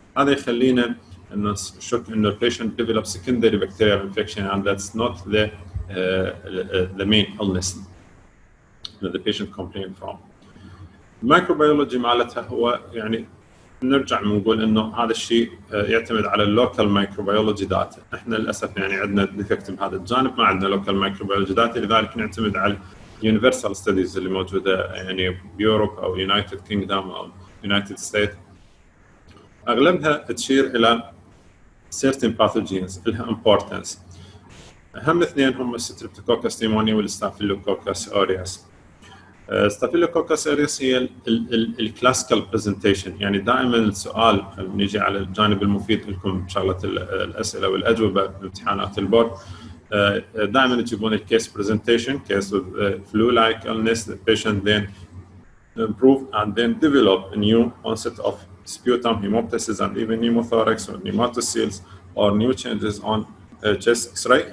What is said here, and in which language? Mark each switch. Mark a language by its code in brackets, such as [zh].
[ar] هذا يخلينا إنه شك إنه [en] patient develop secondary bacterial infection and that's not the main illness that the patient complain from. [ar] الميكروبيولوجي مالتها هو يعني نرجع نقول إنه هذا الشيء يعتمد على اللوكال مايكروبيولوجي داتا. إحنا للأسف يعني عندنا ديفكت بهذا الجانب، ما عندنا لوكال مايكروبيولوجي داتا، لذلك نعتمد على [en] universal studies [ar] اللي موجودة يعني بيوروب أو يونايتد كينغدوم أو يونايتد ستيت. أغلبها تشير إلى [en] certain pathogens [ar] لها importance. أهم اثنين هم الستريبتوكوكس نيمونيا والستافيلوكوكس أوريوس. ستافيلوكوكس أوريوس هي الكلاسيكال برزنتيشن، يعني دائما السؤال نيجي على الجانب المفيد لكم شغله الاسئله والاجوبه بامتحانات البورد. دائما تجيبون [en] الكيس presentation, case flu like illness, the patient then improve and then develop a new onset of sputum, hemoptysis and even pneumothorax or pneumatocysts or new changes on chest X-ray.